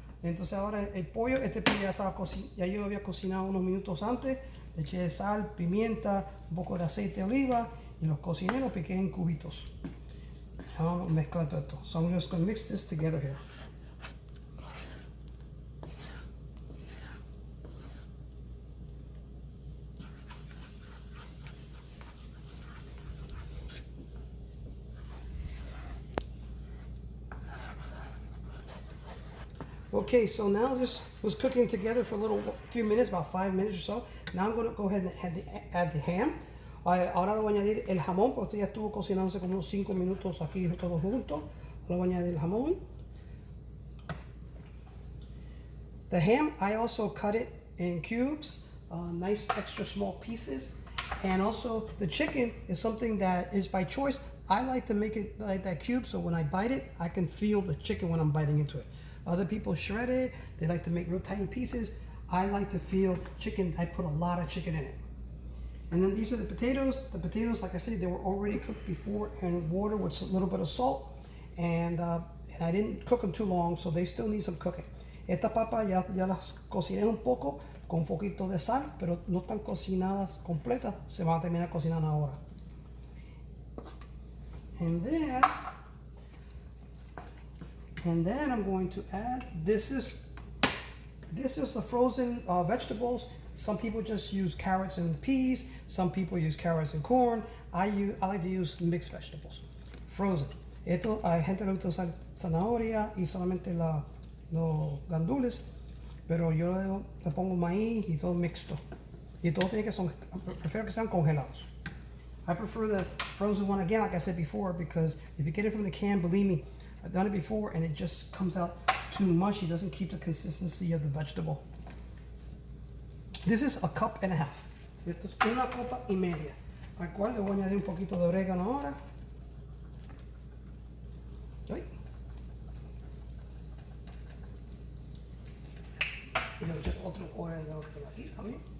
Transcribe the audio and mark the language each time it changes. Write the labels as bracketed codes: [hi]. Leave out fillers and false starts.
[es] Entonces ahora el pollo, este pollo ya estaba ya yo lo había cocinado unos minutos antes. Le eché sal, pimienta, un poco de aceite de oliva y los cociné, los piqué en cubitos. Vamos a mezclar todo esto. [en] So I'm just going to mix this together here. Okay, so now this was cooking together for a few minutes, about 5 minutes or so. Now I'm going to go ahead and add the ham. [es] Ahora le voy a añadir el jamón, porque ya estuvo cocinándose como unos 5 minutos aquí todo junto. Le voy a añadir el jamón. [en] The ham, I also cut it in cubes, nice extra small pieces. And also the chicken is something that is by choice. I like to make it like that cube, so when I bite it, I can feel the chicken when I'm biting into it. Other people shred it, they like to make real tiny pieces. I like to feel chicken, I put a lot of chicken in it. And then these are the potatoes. The potatoes, like I said, they were already cooked before in water with a little bit of salt. And I didn't cook them too long, so they still need some cooking. [es] Estas papas ya las cociné un poco, con un poquito de sal, pero no están cocinadas completas, se van a terminar cocinando ahora. [en] And then I'm going to add, this is the frozen vegetables. Some people just use carrots and peas. Some people use carrots and corn. I like to use mixed vegetables, frozen. [es] Esto, hay gente que le gusta usar zanahoria y solamente los gandules, pero yo le pongo maíz y todo mixto. Y todo tiene que prefiero que sean congelados. [en] I prefer the frozen one, again, like I said before, because if you get it from the can, believe me, I've done it before and it just comes out too mushy. It doesn't keep the consistency of the vegetable. This is a cup and a half. [es] Esto es una copa y media. Al cual le voy a añadir un poquito de orégano ahora. Ay. Y le voy a echar otro orégano por aquí también.